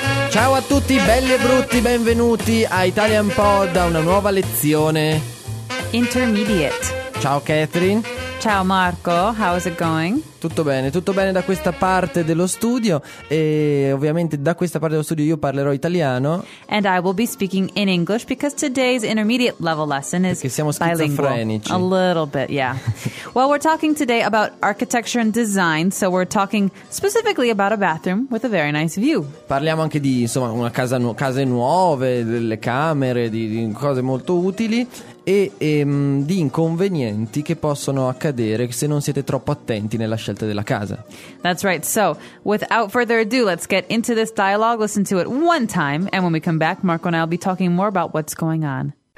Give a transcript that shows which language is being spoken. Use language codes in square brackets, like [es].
[it] Ciao a tutti, belli e brutti, benvenuti a Italian Pod, a una nuova lezione [en] Intermediate. [it] Ciao Catherine. [en] Ciao Marco, how is it going? [it] Tutto bene da questa parte dello studio. E ovviamente da questa parte dello studio io parlerò italiano. [en] And I will be speaking in English because today's intermediate level lesson is [it] Perché siamo schizofrenici. [en] A little bit, yeah. Well, we're talking today about architecture and design, so we're talking specifically about a bathroom with a very nice view. [it] Parliamo anche di, insomma, una casa, case nuove, delle camere, di cose molto utili. E di inconvenienti che possono accadere se non siete troppo attenti nella scelta della casa. [en] That's right. So, without further ado, let's get into this dialogue, listen to it one time, and when we come back, Marco and I'll be talking more about what's going on.